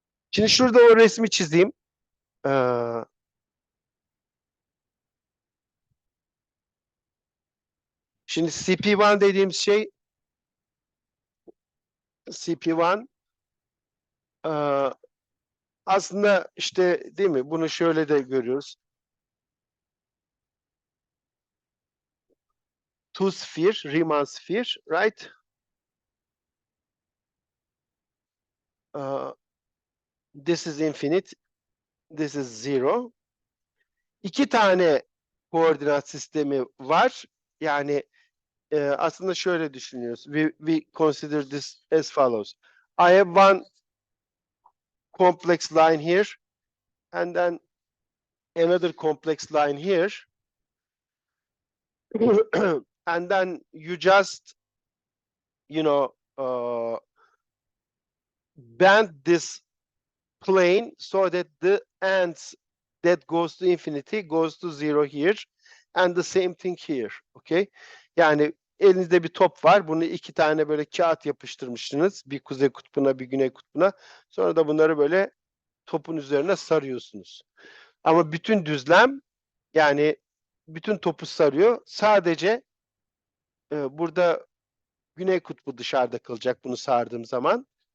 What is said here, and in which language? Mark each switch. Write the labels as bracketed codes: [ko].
[tr] Şimdi şurada o resmi çizeyim. Ee, Şimdi CP1 dediğimiz şey CP1 aslında işte değil mi? Bunu şöyle de görüyoruz. [en] Two sphere, Riemann sphere, right? Uh, this is infinite, this is zero. [tr] İki tane koordinat sistemi var. Yani aslında şöyle düşünüyoruz. [en] We consider this as follows. I have one complex line here and then another complex line here. And then you just, you know, bend this plane so that the ends that goes to infinity goes to zero here and the same thing here. Okay? [tr] Yani elinizde bir top var. Bunu iki tane böyle kağıt yapıştırmışsınız. Bir kuzey kutbuna, bir güney kutbuna. Sonra da bunları böyle topun üzerine sarıyorsunuz. Ama bütün düzlem yani bütün topu sarıyor. Sadece burada güney kutbu dışarıda kalacak bunu sardığım zaman.